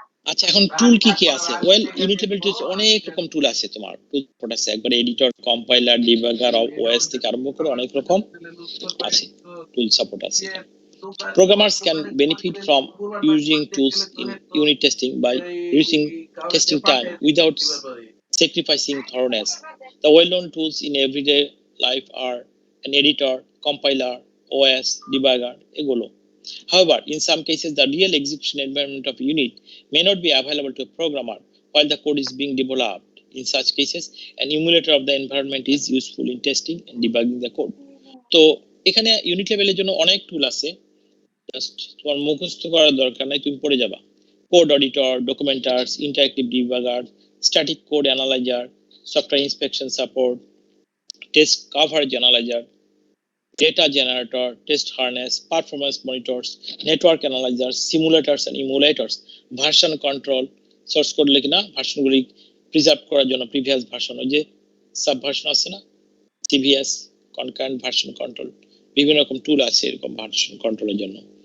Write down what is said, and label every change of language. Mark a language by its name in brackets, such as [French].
[Bangla] আচ্ছা, এখন টুল কি কি আছে? ওয়েল, ইউনিট লেভেল টুলস অনেক রকম টুল আছে। তোমার টুল আছে একবার এডিটর, কম্পাইলার, ডিবাগার, ওএস থেকে আরম্ভ করে অনেক রকম আছে, টুল সাপোর্ট আছে। [English] Programmers can benefit from using tools in unit testing by reducing testing time without sacrificing thoroughness. The well-known tools in everyday life are an editor, compiler, OS, debugger, [Bangla] এগুলো। [English] However, in some cases, the real execution environment of a unit may not be available to a programmer while the code is being developed. In such cases, an emulator of the environment is useful in testing and debugging the code. [Bangla] তো এখানে unit লেভেলের জন্য অনেক টুল আছে, just তোমার মুখস্থ করার দরকার নাই, তুমি পড়ে যাবা। Code auditor, ডকুমেন্টার্স, interactive debugger, static code analyser, software inspection support, test coverage analyser, [English] data generator, test harness, performance monitors, network analyzers, simulators and emulators, version control, source code [Bangla] লিখে না ভার্সনগুলি প্রিজার্ভ করার জন্য প্রিভিয়াস ভার্সন, ওই যে sub version আছে না, CVS, concurrent version control, বিভিন্ন রকম টুল আছে এরকম ভার্সন কন্ট্রোলের জন্য।